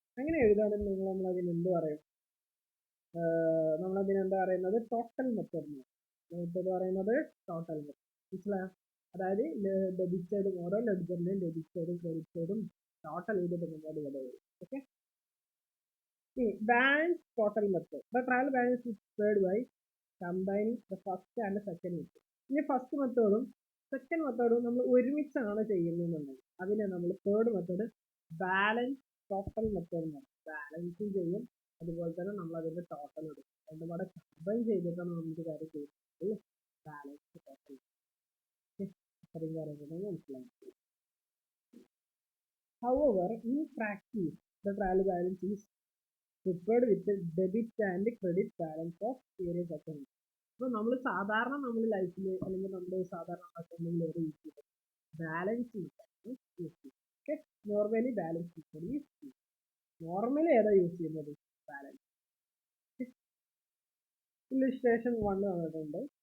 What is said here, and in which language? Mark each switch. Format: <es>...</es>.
<ml>അങ്ങനെ എഴുതുകയാണെന്നുണ്ടെങ്കിൽ നമ്മളതിന് എന്ത് പറയും? നമ്മളതിനെന്താ പറയുന്നത്? ടോട്ടൽ മെത്തേഡ് പറയുന്നത് ടോട്ടൽ മെത്തേഡ്. മനസ്സിലായോ? അതായത് ഡെബിറ്റ് സൈഡും ഓരോ ലെഡ്ജറിന്റെയും ഡെബിറ്റ് സൈഡും ക്രെഡിറ്റ് സൈഡും ടോട്ടൽ ചെയ്തിട്ട് നമ്മൾ ഇവിടെ വരും. Okay, balance total method. The trial balance is</ml> <en>prepared by combining the first and the second method.</en> <ml>ഇനി ഫസ്റ്റ് മെത്തേഡും സെക്കൻഡ് മെത്തേഡും നമ്മൾ ഒരുമിച്ചാണ് ചെയ്യുന്നതെന്നുണ്ടെങ്കിൽ അതിനെ നമ്മൾ third method balance total method എന്ന് പറയും. ബാലൻസും ചെയ്യും, അതുപോലെ തന്നെ നമ്മൾ അതിന്റെ ടോട്ടൽ എടുക്കും. രണ്ടും കൂടെ കമ്പൈൻ ചെയ്തിട്ടാണ് നമുക്ക് കാര്യം ചെയ്യുന്നത്. Balance total. അത്രയും കാര്യങ്ങൾ മനസ്സിലായി.</ml> <en>However, in practice, the trial balance is prepared with the debit and credit balance of various accounts.</en> <ml>അപ്പോൾ നമ്മൾ സാധാരണ നമ്മൾ ലൈഫിൽ അല്ലെങ്കിൽ നമ്മുടെ സാധാരണ അക്കൗണ്ടിൽ യൂസ് ചെയ്യുന്നത് ബാലൻസ് യൂസ് ചെയ്യും. ഓക്കെ, നോർമലി ബാലൻസ് യൂസ് ചെയ്യും. നോർമലി ഏതാ യൂസ് ചെയ്യുന്നത്? ബാലൻസ്. ഇല്ലുസ്ട്രേഷൻ 1 വന്നിട്ടുണ്ട്.</ml>